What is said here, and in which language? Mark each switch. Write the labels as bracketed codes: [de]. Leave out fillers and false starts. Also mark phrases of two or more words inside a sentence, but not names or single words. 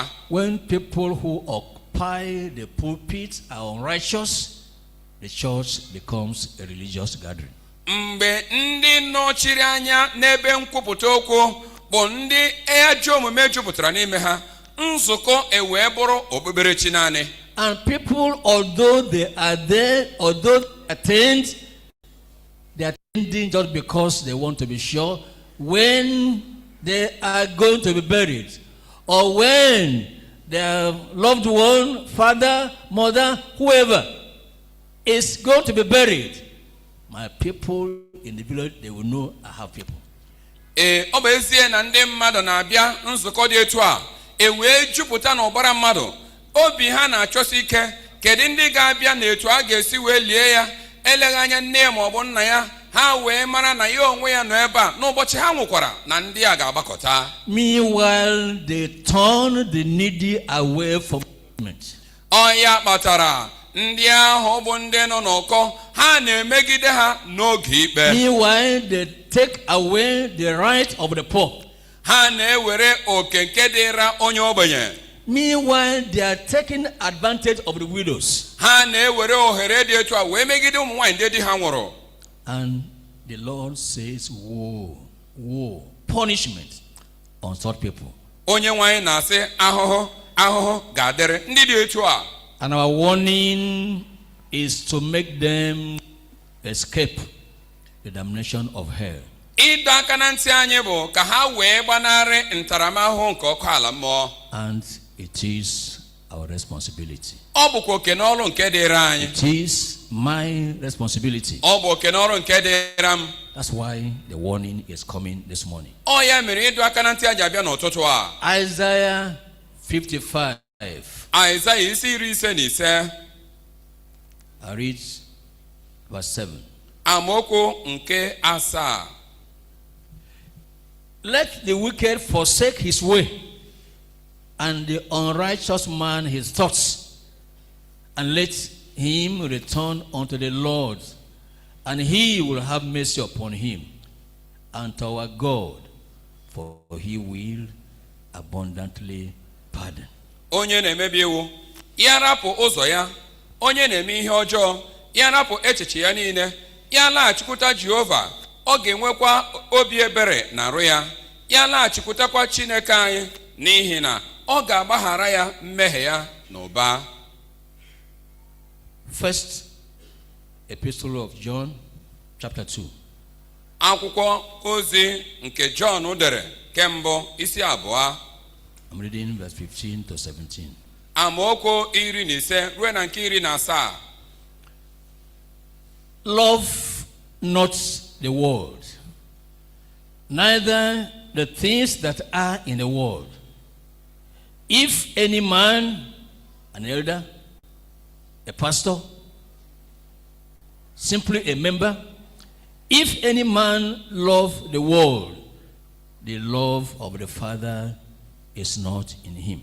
[en] When people who occupy the pulpit are unrighteous, the church becomes a religious gathering. [ig] Mgbe ndị nọchiri anya n'ebe nkwupụta okwu bụ ndị ajọ omume jupụtara n'ime ha, nzukọ ewee bụrụ okpukperechi naanị. [en] And people, although they are there, although they attend, they are attending just because they want to be sure when they are going to be buried, or when their loved one, father, mother, whoever is going to be buried. My people in the village, they will know I have people. [ig] Ọ bụ ezie na ndị mmadụ na-abịa nzukọ dị etu a, wee jupụta n'ọbara mmadụ, obi ha na-achọsi ike kedu ndị ga-abịa na etu a ga-esi wee lie ya, eleghị anya nne ya ma ọ bụ nna ya, ha wee mara na ya onwe ya nọ ebe a n'ụbọchị ha nwụkwara na ndị a ga-agbakọta. [en] Meanwhile, they turn the needy away from government. [ig] Ọ ya kpatara ndị ahụ bụ ndị nọ n'ụkọ, ha na-emegide ha n'oge ikpe. [en] Meanwhile, they take away the right of the poor. [ig] Ha na-ewere oke nke dịra onye ogbenye. [en] Meanwhile, they are taking advantage of the widows. [ig] Ha na-ewere ohere dị etu a wee megide ụmụ nwaanyị ndị di ha nwụrụ. [en] And the Lord says, woe, woe, punishment on such people. [ig] Onye nwaanyị na-asị ahụhụ, ahụhụ ga-adịrị ndị dị etu a. [en] And our warning is to make them escape the damnation of hell. [ig] Ịdọ aka na ntị anyị bụ ka ha wee gbanarị ntaramahụhụ nke ọkụ ala mmụọ. [en] And it is our responsibility. [ig] Ọ bụkwa oke n'ọrụ nke dịrị anyị. [en] It is my responsibility. [ig] Ọ bụ oke n'ọrụ nke dịrị m. [en] That's why the warning is coming this morning. [ig] Ọ ya mere ịdọ aka na ntị anyị abịa n'ụtụtụ a. [en] Isaiah 55. [ig] Isaiah isi iri ise na ise. [en] I read verse 7. [ig] Amaokwu nke asaa. [en] Let the wicked forsake his way, and the unrighteous man his thoughts, and let him return unto the Lord, and he will have mercy upon him, and to our God, for he will abundantly pardon. [ig] Onye na-emebi iwu, ya rapụ ụzọ ya, onye na-eme ihe ọjọọ, ya rapụ echiche ya niile, ya laghachikwuta Jehova, ọ ga-enwekwa obi ebere na arụ ya. Ya laghachikwutakwa Chineke anyị, n'ihi na ọ ga-agbaghara ya mmehie ya n'ụba. [en] First Epistle of John, chapter 2. [ig] Akwụkwọ ozi nke John dere kembụ isi abụọ. [en] I'm reading verse 15 to 17. [ig] Amaokwu 15 ruo na nke 17. [en] Love not the world, neither the things that are in the world. If any man, an elder, a pastor, simply a member, if any man love the world, the love of the Father is not in him.